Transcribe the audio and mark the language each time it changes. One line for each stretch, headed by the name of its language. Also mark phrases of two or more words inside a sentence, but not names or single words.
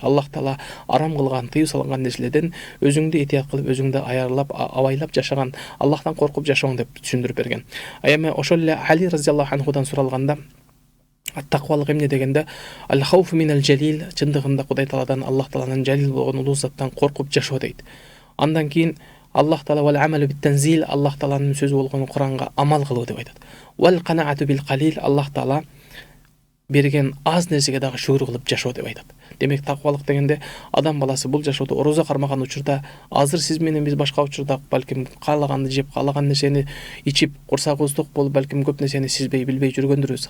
Kyrgyz: Аллах Таала арам кылган, тыюу салган нерселерден өзүңдү этият кылып, өзүңдү аярлап, абайлап жашаган, Аллахтан коркуп жашооң деп түшүндүрүп берген. Эми ошол эле Али
Arabic: رضي الله عنه
Kyrgyz: суралганда, таквалык эмне дегенде,
Arabic: الخوف من الجليل,
Kyrgyz: чындыгында Кудай Тааладан, Аллах Тааланын жалил болгон улуу заттан коркуп жашоо дейт. Андан кийин Аллах Таала
Arabic: والعمل بالتنزيل,
Kyrgyz: Аллах Тааланын сөзү болгон Куранга амал кылуу деп айтат.
Arabic: والقناعة بالقليل,
Kyrgyz: Аллах Таала берген аз нерсеге дагы шүгүр кылып жашоо деп айтат. Демек, таквалык дегенде адам баласы бул жашоодо орозо кармаган учурда, азыр сиз менен биз башка учурда балким каалаганды жеп, каалаган нерсени ичип, курсагыбыз ток болуп, балким көп нерсени сезбей, билбей жүргөндүрбүз.